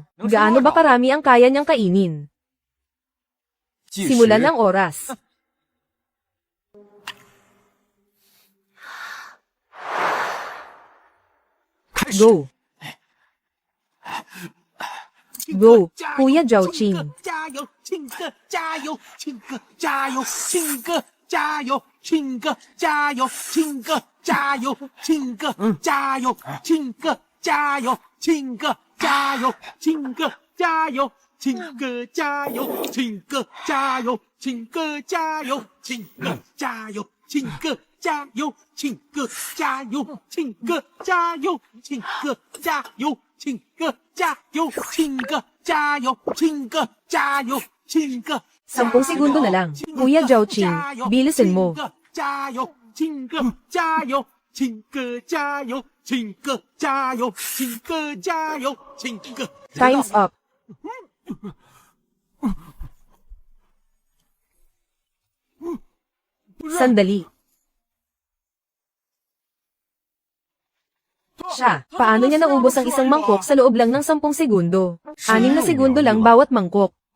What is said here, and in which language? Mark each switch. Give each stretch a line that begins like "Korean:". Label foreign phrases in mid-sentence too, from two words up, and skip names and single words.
Filipino: Gaano ba karami ang kaya niyang kainin? Simulan ang oras. Go. Go, Kuya Zhaoqing.
Chinese: 加油，庆哥，加油，庆哥，加油，庆哥，加油，庆哥，加油，庆哥，加油，庆哥，加油，庆哥，加油，庆哥，加油，庆哥，加油，庆哥，加油，庆哥，加油，庆哥，加油，庆哥，加油，庆哥，加油，庆哥，加油，庆哥，加油，庆哥，加油。庆哥加油！庆哥加油！庆哥加油！庆哥
Filipino: 10 segundo na lang. Kuya Zhaoqing, bilisan mo.
Chinese: 加油！庆哥加油！庆哥加油！庆哥加油！庆哥加油！庆哥
English: Time's up.
Filipino: Sandali. Siya, paano niya naubos ang isang mangkok sa loob lang ng 10 segundo? 6 na segundo lang bawat mangkok.